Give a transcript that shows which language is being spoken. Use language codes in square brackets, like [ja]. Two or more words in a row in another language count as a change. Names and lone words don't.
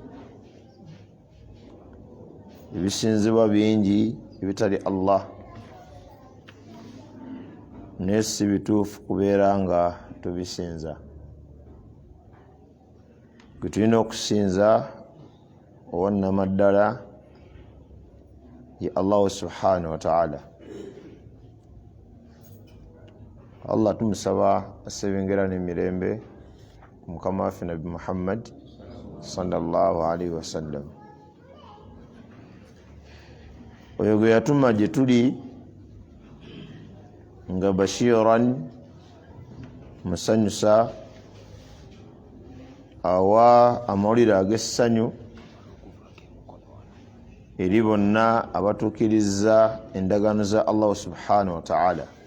[lg] Ebisinzibwa bingi ebitali Allah naye si bituufu kubeera nga tubisinza. Gwe tulina okusinza owannamaddala ye Allah [ar] سبحانه وتعالى. [lg] Allah tumusaba asebengera n'emirembe ku mukama waffe Nabi Muhammad [ar] صلى الله عليه وسلم. [lg] Oyo gwe yatuma gye tuli nga bashiran musanyusa awa amawulire ag'essanyu eri bonna abatuukiriza endagaano za Allah [ar] سبحانه وتعالى.